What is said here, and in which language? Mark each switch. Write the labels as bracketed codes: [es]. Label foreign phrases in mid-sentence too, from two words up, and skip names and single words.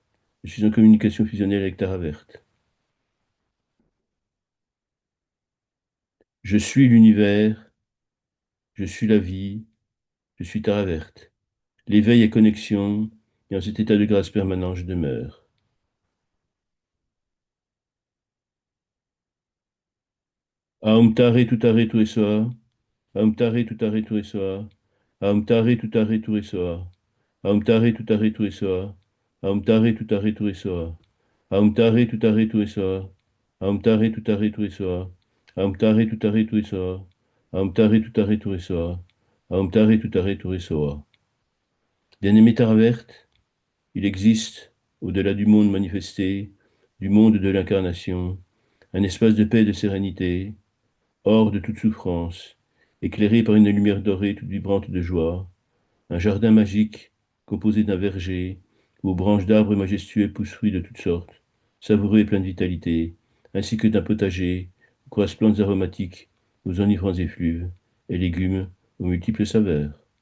[fr] Je suis en communication fusionnelle avec Tara Verte. Je suis l'univers. Je suis la vie. Je suis Tara Verte. L'éveil est connexion et en cet état de grâce permanent, je demeure. [sa] Aum Tare Tutare Tuesoa. Aum Tare Tutare Tuesoa. Aum Tare Tutare Tuesoa. Aum tare tutare tu esoa. Aum tare tutare tu esoa. Aum tare tutare tu esoa. Aum tare tutare tu esoa. Aum tare tutare tu esoa. Aum tare tutare tu esoa. Aum tare tutare tu esoa. [fr] Bien-aimé Taraverte, il existe, au-delà du monde manifesté, du monde de l'incarnation, un espace de paix et de sérénité, hors de toute souffrance, éclairé par une lumière dorée toute vibrante de joie, un jardin magique composé d'un verger où aux branches d'arbres majestueux poussent fruits de toutes sortes, savoureux et pleins de vitalité, ainsi que d'un potager où croissent plantes aromatiques aux enivrants effluves et légumes aux multiples saveurs.